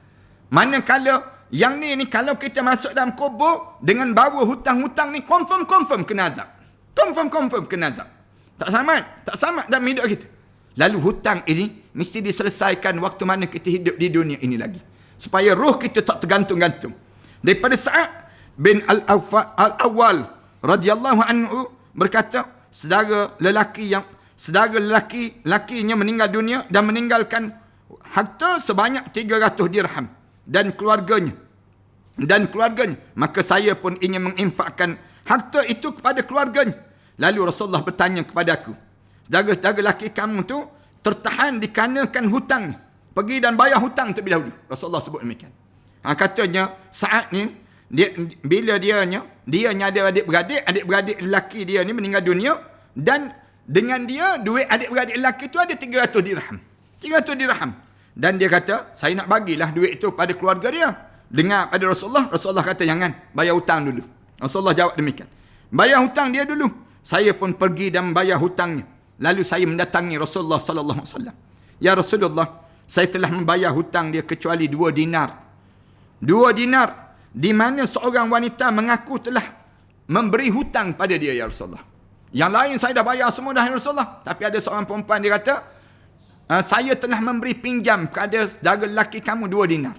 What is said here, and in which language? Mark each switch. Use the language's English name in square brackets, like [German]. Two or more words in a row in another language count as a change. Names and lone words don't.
[Malay] Manakala yang ni kalau kita masuk dalam kubur dengan bawa hutang-hutang ni, confirm kena azab. Confirm kena azab. Tak selamat dalam hidup kita. Lalu hutang ini mesti diselesaikan waktu mana kita hidup di dunia ini lagi. Supaya roh kita tak tergantung-gantung. Daripada Sa'ad bin Al-Awwal [Arabic] رضي الله عنه [Malay] berkata, saudara lelaki-lakinya meninggal dunia dan meninggalkan harta sebanyak 300 dirham dan keluarganya. Maka saya pun ingin menginfakkan harta itu kepada keluarganya. Lalu Rasulullah bertanya kepada aku, jaga lelaki kamu tu tertahan dikarenakan hutang. Pergi dan bayar hutang terlebih dahulu. Rasulullah sebut demikian. Katanya saat ni bila dia ada adik-beradik lelaki dia ni meninggal dunia, dan dengan dia duit adik-beradik lelaki tu ada 300 dirham. 300 dirham. Dan dia kata, saya nak bagilah duit itu pada keluarga dia. Dengar pada Rasulullah. Rasulullah kata, jangan, bayar hutang dulu. Rasulullah jawab demikian. Bayar hutang dia dulu. Saya pun pergi dan bayar hutangnya. Lalu saya mendatangi Rasulullah [Arabic] صلى الله عليه وسلم. يا رسول الله, [Malay] saya telah membayar hutang dia kecuali 2 dinar. 2 dinar di mana seorang wanita mengaku telah memberi hutang pada dia [Arabic] يا رسول الله. [Malay] Yang lain saya dah bayar semua dah [Arabic] يا رسول الله. [Malay] Tapi ada seorang perempuan dia kata, saya telah memberi pinjam kepada saudara lelaki kamu 2 dinar.